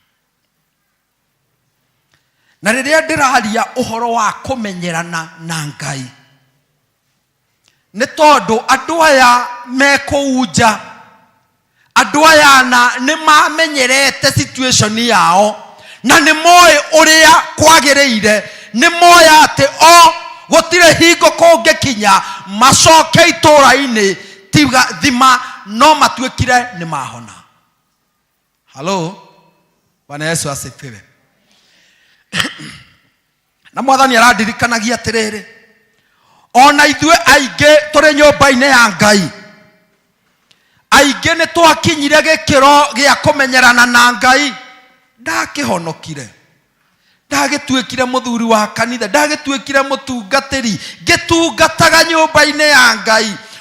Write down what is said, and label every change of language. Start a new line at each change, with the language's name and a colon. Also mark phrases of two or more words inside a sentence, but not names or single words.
Kikuyu: Na rĩrĩa ndĩraria ũhoro wa kũmenyerana na Ngai, nĩ tondũ andũ aya mekũu nja, andũ aya nĩ mamenyerete situation yao na nĩ moĩ ũrĩa kwagĩrĩire, nĩ moĩ atĩ o gũtirĩ hingo kũngĩkinya macoke itũũra-inĩ tiga thima no matuĩkire nĩ mahona.
Swahili: Hello. Bwana Yesu asifiwe.
Kikuyu: Na Mwathani arandirikanagia atĩrĩrĩ, ona ithuĩ aingĩ tũrĩ nyũmba-inĩ ya Ngai, aingĩ nĩ twakinyire gĩkĩro gĩa kũmenyerana na Ngai, ndakĩhonokire, ndagĩtuĩkire mũthuri wa kanitha, ndagĩtuĩkire mũtungatĩri, ngĩtungataga nyũmba-inĩ ya Ngai.